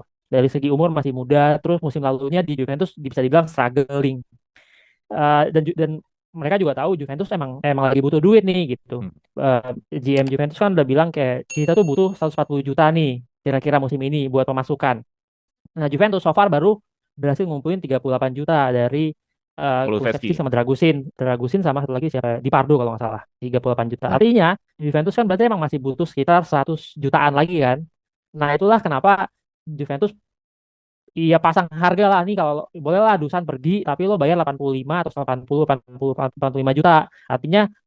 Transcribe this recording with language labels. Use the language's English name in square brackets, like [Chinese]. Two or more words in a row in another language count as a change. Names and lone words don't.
[Indonesian] Dari segi umur masih muda, terus musim lalunya di Juventus bisa dibilang struggling. Dan mereka juga tahu Juventus emang lagi butuh duit nih gitu. GM Juventus kan udah bilang kayak kita tuh butuh 140 juta nih kira-kira musim ini buat pemasukan. Nah, Juventus [English] so far [Indonesian] baru berhasil ngumpulin 38 juta dari Kulusevski sama Dragusin sama satu lagi siapa? Di Pardo kalau nggak salah. 38 juta. Artinya Juventus kan berarti emang masih butuh sekitar 100 jutaan lagi kan. Nah, itulah kenapa Juventus iya pasang harga lah nih kalau boleh lah Dusan pergi tapi lo bayar 85 atau 80 85 juta.